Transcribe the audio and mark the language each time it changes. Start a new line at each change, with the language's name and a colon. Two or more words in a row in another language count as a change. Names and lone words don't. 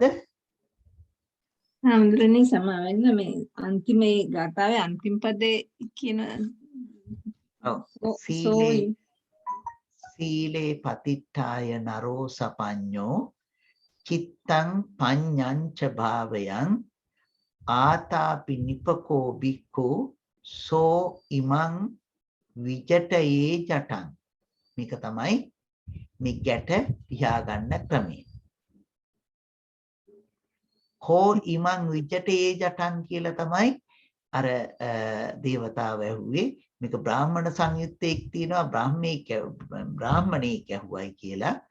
Sinhala: හාමුදුරනේ සමාවෙන්න මේ අන්තිම ඒ ගාථාවේ අන්තිම පදේ කියන
Pali: සීලේ පතිට්ඨාය නරෝ සපඤ්ඤෝ චිත්තං පඤ්ඤංච භාවයං ආතාපි නිපකෝ බික්ඛු සෝ ඉමං විජටයේ ජටං.
Sinhala: මේක තමයි මේ ගැට පියාගන්න ක්‍රමය.
Pali: කෝ ඉමං විජටයේ ජටං
Sinhala: කියලා තමයි අර දේවතාව ඇහුවේ. මේක බ්‍රාහ්මණ සංයුත්තේක් තියෙනවා බ්‍රාහ්මණෙක් ඇහුවයි කියලා.